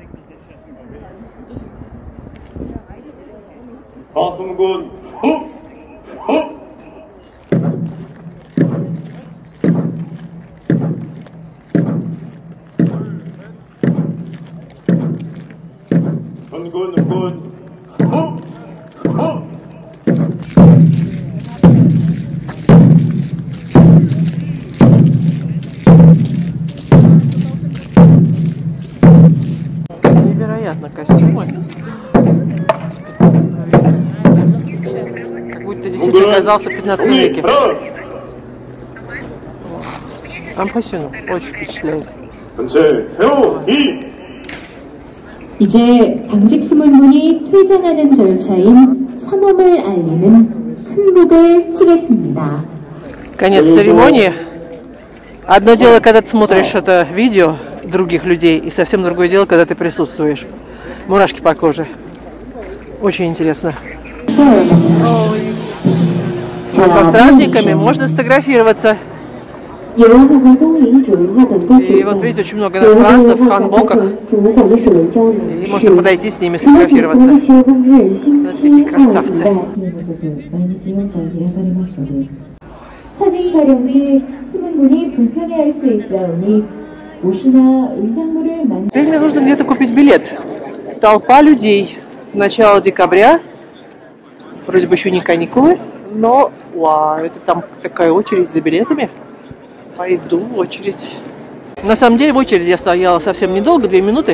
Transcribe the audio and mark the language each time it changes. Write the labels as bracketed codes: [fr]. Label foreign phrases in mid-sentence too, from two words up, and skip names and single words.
[ko] 수문군 후! 은군 후! [ru] Невероятно костюмы с 15 века. Как будто действительно оказался в 15 веке. Ампасюн очень впечатляет. [ko] 이제 당직 수문문이 퇴장하는 절차인 삼엄을 알리는 큰 북을 치겠습니다. [ru] Конец церемонии. Одно дело, когда ты смотришь это видео других людей, и совсем другое дело, когда ты присутствуешь. Мурашки по коже. Очень интересно. А со стражниками можно сфотографироваться. И вот видите, очень много иностранцев в ханбоках. И можно подойти с ними сфотографироваться. Вот такие красавцы. [ko] 사진 촬영 시 숨은 분이 불편해할 수 있어오니 옷이나 의상물을 [ru] Теперь мне нужно где-то купить билет. Толпа людей. Начало декабря. Вроде бы еще не каникулы, но вау, это там такая очередь за билетами. Пойду в очередь. На самом деле в очереди я стояла совсем недолго, 2 минуты.